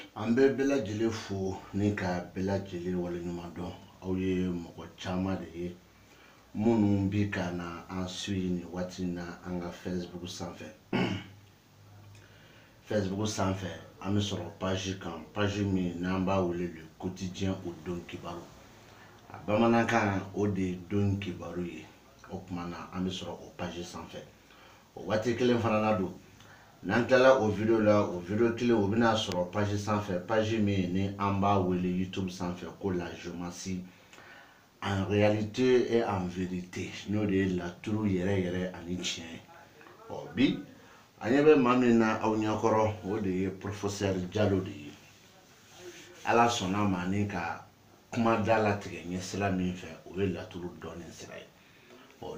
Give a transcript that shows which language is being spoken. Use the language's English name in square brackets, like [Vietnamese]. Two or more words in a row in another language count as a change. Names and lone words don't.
[Bambara] An bɛ bɛɛ lajɛlen fo ni ka bɛɛ lajɛlen waleɲuman dɔn. Aw ye mɔgɔ caman de ye minnu bi ka na an suit nin waati in na an ka Facebook sanfɛ. Facebook sanfɛ an bɛ sɔrɔ page kan, page min n'an b'a wele le quotidien o don kibaru. A bamanankan o de ye don kibaru ye. O kuma na an bɛ sɔrɔ o page sanfɛ. O waati kelen fana na don. N'an tilala o video la, o video kelen o bɛna sɔrɔ page sanfɛ, page min ni an b'a wele YouTube sanfɛ ko la Jomassi [French] en réalité et en vérité. [Bambara] N'o de ye laturu yɛrɛ ani tiɲɛ. Bi an ɲɛ bɛ maa min na aw ɲɛkɔrɔ o de ye Professeur Jalo de ye. Ala sɔnna ma ni ka kuma da latigɛ ɲɛsira min fɛ o ye laturu dɔɔnin sira ye.